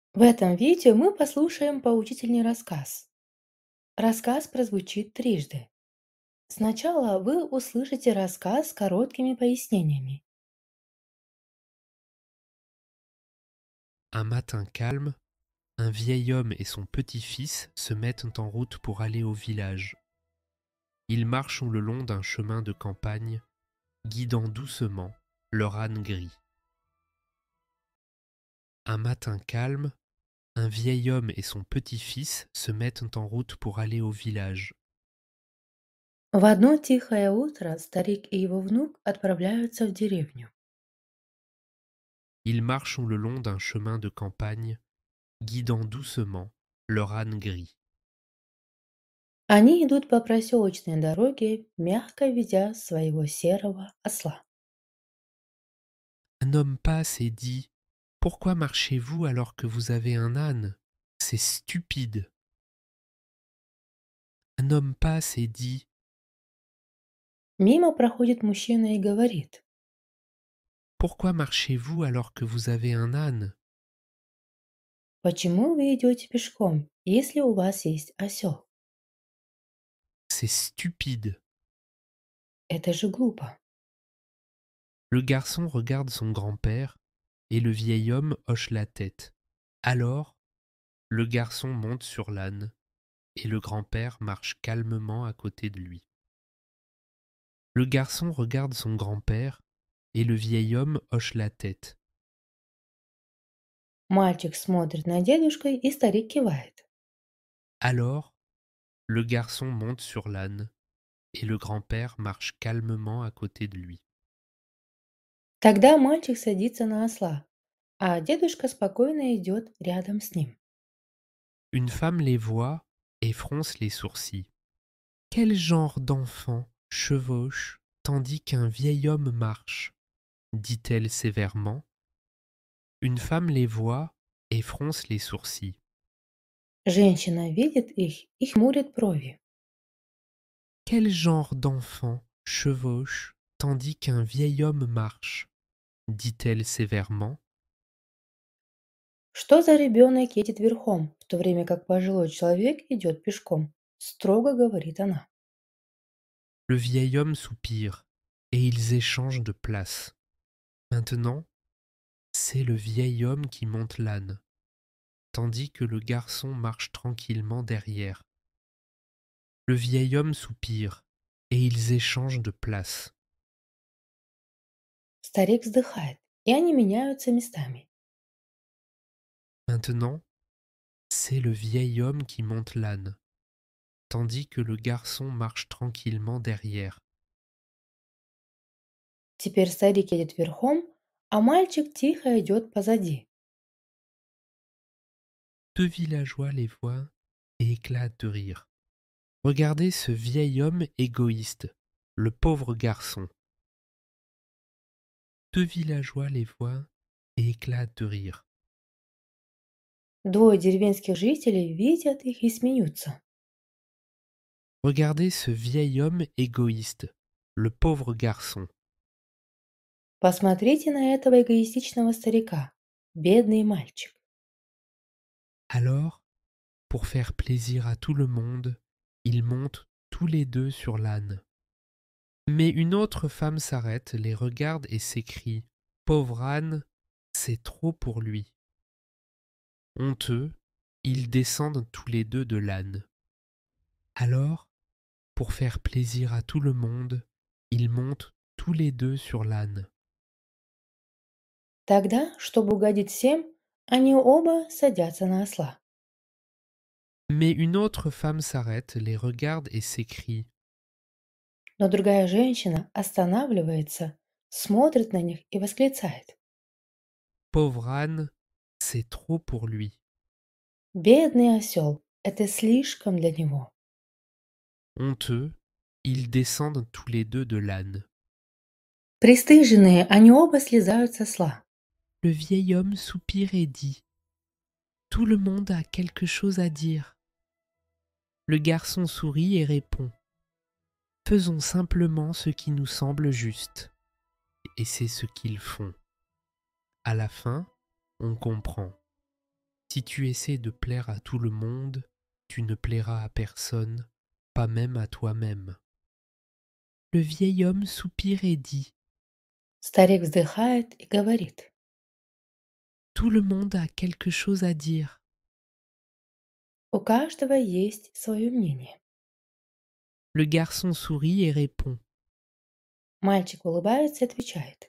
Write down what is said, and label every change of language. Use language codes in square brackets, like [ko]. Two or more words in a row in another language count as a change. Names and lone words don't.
[ru] В этом видео мы послушаем поучительный рассказ. Рассказ прозвучит трижды. Сначала вы услышите рассказ с короткими пояснениями. [fr] Un matin calme, un vieil homme et son petit-fils se mettent en route pour aller au village. Ils marchent le long d'un chemin de campagne, guidant doucement leur âne gris. Un matin calme, un vieil homme et son petit-fils se mettent en route pour aller au village. [ru] В одно тихое утро старик и его внук отправляются в деревню. [fr] Ils marchent le long d'un chemin de campagne, guidant doucement leur âne gris. [ru] Они идут по проселочной дороге, мягко ведя своего серого осла. [fr] Un homme passe et dit : « Pourquoi marchez-vous alors que vous avez un âne ? C'est stupide. » Un homme passe et dit : [ru] Мимо проходит мужчина и говорит: [fr] Pourquoi marchez-vous alors que vous avez un âne ? [ru] «Почему вы идете пешком, если у вас есть осел? [fr] C'est stupide. [ru] Это же глупо». [fr] Le garçon regarde son grand-père et le vieil homme hoche la tête. Alors, le garçon monte sur l'âne et le grand-père marche calmement à côté de lui. Le garçon regarde son grand-père et le vieil homme hoche la tête. [ru] Мальчик смотрит на дедушку, и старик кивает. [fr] Alors, le garçon monte sur l'âne et le grand-père marche calmement à côté de lui. [ru] Тогда мальчик садится на осла, а дедушка спокойно идет рядом с ним. [fr] Une femme les voit et fronce les sourcils. Quel genre d'enfant chevauche tandis qu'un vieil homme marche ? Dit-elle sévèrement. Une femme les voit et fronce les sourcils. [ru] Женщина видит их и хмурит брови. [fr] Quel genre d'enfant chevauche tandis qu'un vieil homme marche ? Dit-elle sévèrement. [ru] Что за ребенок едет верхом, в то время как пожилой человек идет пешком? Строго говорит она. [fr] Le vieil homme soupire et ils échangent de place. Maintenant, c'est le vieil homme qui monte l'âne, tandis que le garçon marche tranquillement derrière. Le vieil homme soupire et ils échangent de place. [ru] Старик вздыхает, и они меняются местами. [fr] Maintenant, c'est le vieil homme qui monte l'âne, tandis que le garçon marche tranquillement derrière. [ru] Теперь старик едет верхом, а мальчик тихо идет позади. [fr] Deux villageois les voient et éclatent de rire. Regardez ce vieil homme égoïste, le pauvre garçon. Deux villageois les voient et éclatent de rire. [ru] Двое деревенских жителей видят их и смеются. [fr] Regardez ce vieil homme égoïste, le pauvre garçon. [ru] Посмотрите на этого эгоистичного старика, бедный мальчик. [fr] Alors, pour faire plaisir à tout le monde, ils montent tous les deux sur l'âne. Mais une autre femme s'arrête, les regarde et s'écrie : « Pauvre âne, c'est trop pour lui. » Honteux, ils descendent tous les deux de l'âne. Alors, pour faire plaisir à tout le monde, ils montent tous les deux sur l'âne. [ru] Тогда, чтобы угодить всем, они оба садятся на осла. [fr] Mais une autre femme s'arrête, les regarde et s'écrie : [ru] Но другая женщина останавливается, смотрит на них и восклицает. [fr] « Pauvre âne, c'est trop pour lui. » [ru] Бедный осел, это слишком для него. [fr] Honteux, ils descendent tous les deux de l'âne. [ru] Пристыженные, они оба слезают с осла. [fr] Le vieil homme soupire et dit : « Tout le monde a quelque chose à dire. » Le garçon sourit et répond : « Faisons simplement ce qui nous semble juste. » Et c'est ce qu'ils font. À la fin, on comprend. Si tu essaies de plaire à tout le monde, tu ne plairas à personne, pas même à toi-même. Le vieil homme soupire et dit: [ru] Старик вздыхает и говорит: [fr] Tout le monde a quelque chose à dire. [ru] «У каждого есть свое мнение». [fr] Le garçon sourit et répond: [ru] Мальчик улыбается и отвечает: